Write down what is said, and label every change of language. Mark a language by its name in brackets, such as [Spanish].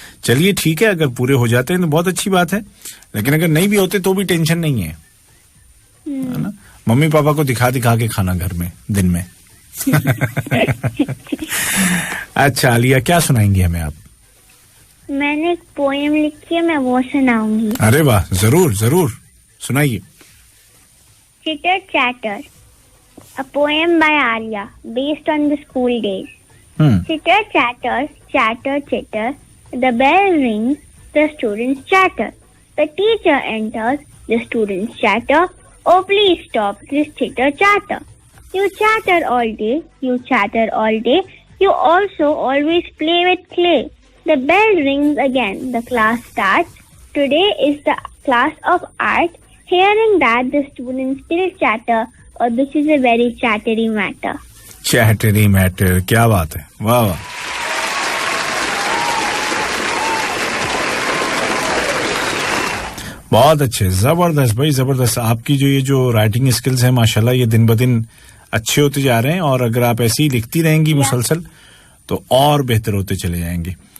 [Urdu] چلیے ٹھیک ہے, اگر پورے ہو جاتے ہیں تو بہت اچھی بات ہے, لیکن اگر نہیں بھی ہوتے تو بھی ٹینشن نہیں ہے نا. ممی پاپا کو دکھا کے کھانا گھر میں دن میں. اچھا عالیہ, کیا سنائیں گے ہمیں آپ؟ میں نے ایک پوئم لکھی ہے, میں وہ سناؤں گی. ارے واہ, ضرور ضرور سنائیے. [English] Chitter Chatter, a poem by Arya based on the school days. Chitter chatter, chatter chitter, the bell rings, the students chatter. The teacher enters, the students chatter. Oh please stop this chitter chatter. You chatter all day, you chatter all day. You also always play with clay. The bell rings again, the class starts. Today is the class of art. Hearing that, the students still chatter, or this is a very chattery matter. Chattery matter, [Urdu] کیا بات ہے, واہ واہ. بہت اچھے, زبردست بھائی, زبردست. آپ کی جو یہ جو رائٹنگ اسکلز ہیں ماشاءاللہ یہ دن بدن अच्छे होते जा रहे हैं और अगर आप ऐसे ही लिखती रहेंगी मुसलसल तो और बेहतर होते चले जाएंगे.